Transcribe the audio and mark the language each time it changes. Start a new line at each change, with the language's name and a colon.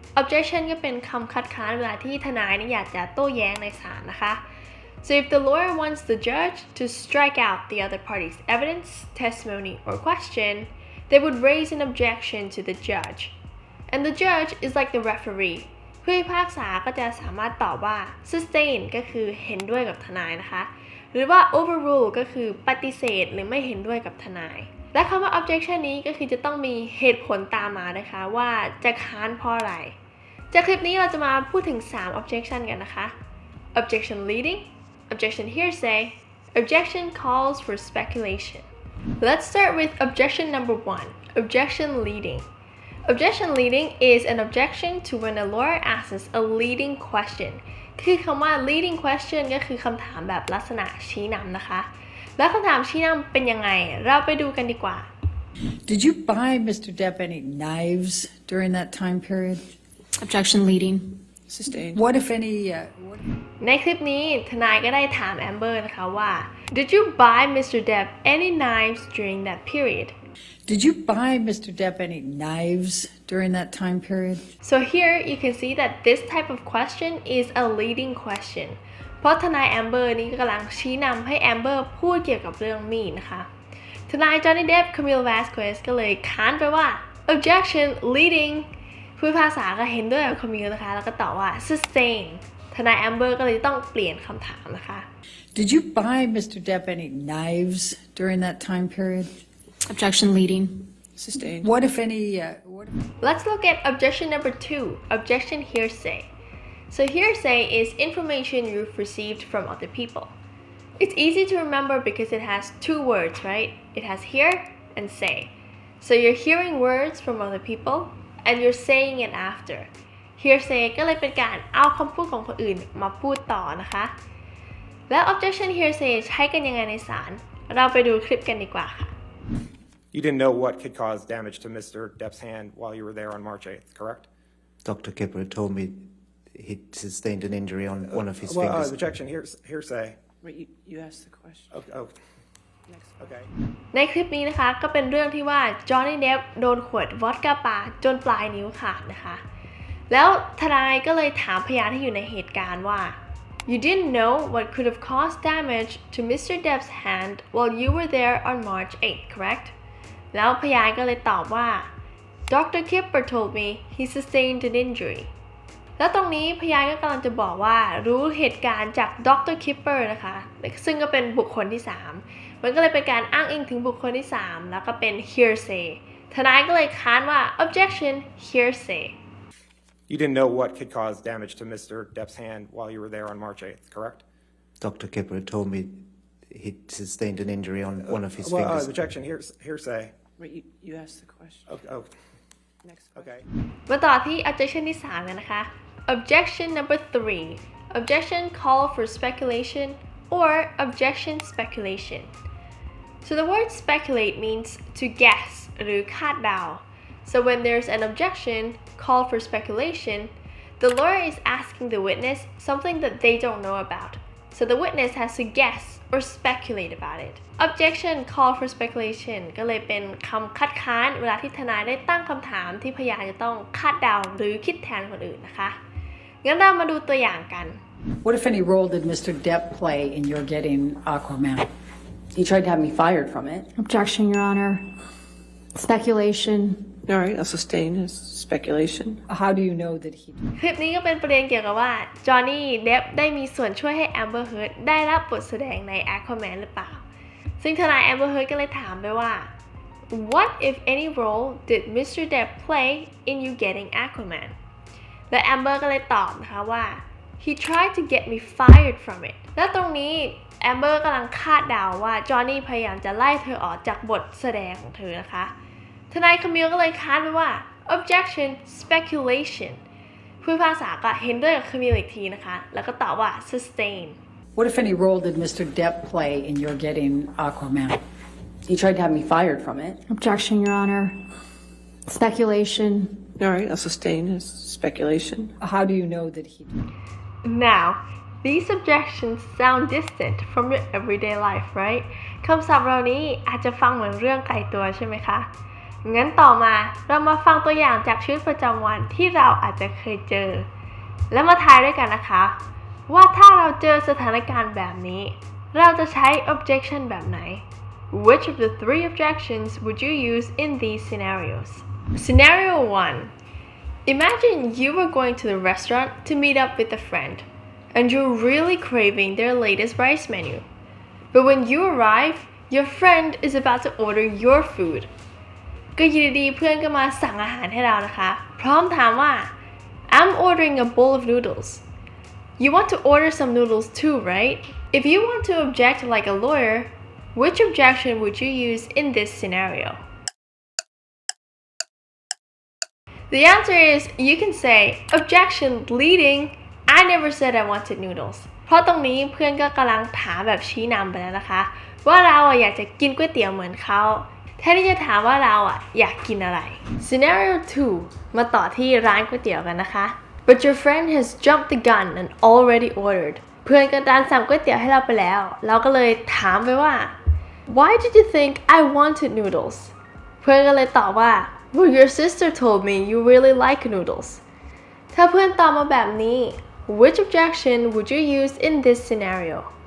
English: Objection
Thai: ก็เป็นคำคัดค้านเวลาที่ทนายอยากจะโต้แย้งในศาลนะคะ
English: So if the lawyer wants the judge to strike out the other party's evidence, testimony, or question, they would raise an objection to the judge. And the judge is like the referee.
Thai: ผู้พิพากษาก็จะสามารถตอบว่า sustain ก็คือเห็นด้วยกับทนายนะคะหรือว่า overrule ก็คือปฏิเสธหรือไม่เห็นด้วยกับทนายและคำว่า objection นี้ก็คือจะต้องมีเหตุผลตามมานะคะว่าจะค้านเพราะอะไร จากคลิปนี้เราจะมาพูดถึง3
English: objection
Thai: กันนะคะ
English: objection leading objection hearsay objection calls for speculation Let's start with objection number 1 objection leading Objection leading is an objection to when a lawyer asks a leading question
Thai: คือคำว่า leading question ก็คือคำถามแบบลักษณะชี้นำนะคะแล้วคำถามชี้นำเป็นยังไงเราไปดูกันดีกว่า
English: Did you buy Mr. Depp any knives during that time period? Objection, leading. Sustained. What if any?
Thai: ในคลิปนี้ทนายก็ได้ถามแอมเบอร์นะคะว่า
English: Did you buy Mr. Depp any knives during that period?Did you buy Mr. Depp any knives during that time period? So here you can see that this type of question is a leading question
Thai: เพราะทนายแอมเบอร์นี้กำลังชี้นำให้แอมเบอร์พูดเกี่ยวกับเรื่องมีดนะคะทนาย Johnny Depp Camille Vasquez ก็เลยค้านไปว่า objection leading ผู้พิพากษาก็เห็นด้วยกับ Camille นะคะแล้วก็ตอบว่า sustain ทนายแอมเบอร์ก็เลยต้องเปลี่ยนคำถามนะคะ
English: Did you buy Mr. Depp any knives during that time period?Objection leading. Sustained. What if any? Let's look at objection number 2, objection hearsay. So hearsay is information you've received from other people. It's easy to remember because it has 2 words, right? It has hear and say. So you're hearing words from other people and you're saying it after.
Thai: Hearsay ก็เลยเป็นการเอาคำพูดของคนอื่นมาพูดต่อนะคะแล้ว objection hearsay ใช้กันยังไงในศาลเราไปดูคลิปกันดีกว่าค่ะ
English: You didn't know what could cause damage to Mr. Depp's hand while you were there on March 8th, correct? Dr. Kipper told me he sustained an injury on one of his fingers. Objection, hearsay. Wait, you asked the question. Next. Okay.
Thai: ในคลิปนี้นะคะก็เป็นเรื่องที่ว่า Johnny Depp โดนขวดวอดก้าปาจนปลายนิ้วขาดนะคะแล้วทนายก็เลยถามพยานที่อยู่ในเหตุการณ์ว่า
English: You didn't know what could have caused damage to Mr. Depp's hand while you were there on March 8th, correct?
Thai: แล้วพยานก็เลยตอบว่า
English: Dr. Kipper told me he sustained an injury
Thai: แล้วตรงนี้พยานก็กำลังจะบอกว่ารู้เหตุการณ์จาก Dr. Kipper นะคะซึ่งก็เป็นบุคคลที่3มันก็เลยเป็นการอ้างอิงถึงบุคคลที่3แล้วก็เป็น hearsay ทนายก็เลยค้านว่า objection hearsay
English: You didn't know what could cause damage to Mr. Depp's hand while you were there on March 8th, correct? Dr. Kipper told me he sustained an injury on one of his fingers. Objection, hearsay. Wait, you asked the question. Next. Okay.
Thai: มาต่อที่ objection ที่3กันนะคะ
English: objection number 3 objection call for speculation or objection speculation So the word speculate means to guess
Thai: หรือคาดเดา
English: So when there's an objection called for speculation, the lawyer is asking the witness something that they don't know about. So the witness has to guess or speculate about it.
Thai: Objection call for speculation ก็เลยเป็นคำคัดค้านเวลาที่ทนายได้ตั้งคำถามที่พยานจะต้องคาดเดาหรือคิดแทนคนอื่นนะคะงั้นเรามาดูตัวอย่างกัน
English: What, if any, role did Mr. Depp play in your getting Aquaman? He tried to have me fired from it. Objection, Your Honor. Speculation. All right, I'll sustain his speculation. How do you know that he
Thai: คลิปนี้ก็เป็นประเด็นเกี่ยวกับว่าจอห์นนี่เดฟได้มีส่วนช่วยให้แอมเบอร์เฮิร์ดได้รับบทแสดงใน Aquaman หรือเปล่าซึ่งทนายแอมเบอร์เฮิร์ดก็เลยถามไปว่า
English: What if any role did Mr. Depp play in you getting Aquaman
Thai: และแอมเบอร์ก็เลยตอบนะคะว่า
English: He tried to get me fired from it
Thai: และตรงนี้แอมเบอร์กำลังคาดเดาว่าจอห์นนี่พยายามจะไล่เธอออกจากบทแสดงของเธอนะคะทนายคามิลก็เลยค้านไปว่า objection speculation ผู้พิพากษาก็เห็นด้วยกับคามิลอีกทีนะคะแล้วก็ตอบว่า sustain
English: What, if any, role did Mr. Depp play in your getting Aquaman? He tried to have me fired from it. Objection, Your Honor. Speculation. All right, I'll sustain his speculation. How do you know that he Now these objections sound distant from your everyday life right
Thai: คำศัพท์เหล่านี้อาจจะฟังเหมือนเรื่องไกลตัวใช่ไหมคะงั้นต่อมาเรามาฟังตัวอย่างจากชีวิตประจำวันที่เราอาจจะเคยเจอแล้วมาทายด้วยกันนะคะว่าถ้าเราเจอสถานการณ์แบบนี้เราจะใช้ objection แบบไหน
English: Which of the three objections would you use in these scenarios? Scenario 1 Imagine you were going to the restaurant to meet up with a friend and you're really craving their latest rice menu. But when you arrive, your friend is about to order your food.
Thai: ก็อยู่ดีๆเพื่อนก็มาสั่งอาหารให้เรานะคะพร้อมถามว่า
English: I'm ordering a bowl of noodles. You want to order some noodles too, right? If you want to object like a lawyer, which objection would you use in this scenario? The answer is you can say objection leading I never said I wanted noodles
Thai: เพราะตรงนี้เพื่อนก็กำลังถามแบบชี้นำไปแล้วนะคะว่าเราอยากจะกินก๋วยเตี๋ยวเหมือนเขา แทนที่จะถามว่าเราอยากกินอะไร
English: Scenario 2
Thai: มาต่อที่ร้านก๋วยเตี๋ยวกันนะคะ
English: But your friend has jumped the gun and already ordered
Thai: เพื่อนก็ดันสั่งก๋วยเตี๋ยวให้เราไปแล้วเราก็เลยถามไปว่า
English: Why did you think I wanted noodles
Thai: เพื่อนก็เลยตอบว่า
English: Well your sister told me you really like noodles
Thai: ถ้าเพื่อนตอบมาแบบนี้
English: Which objection would you use in this scenario?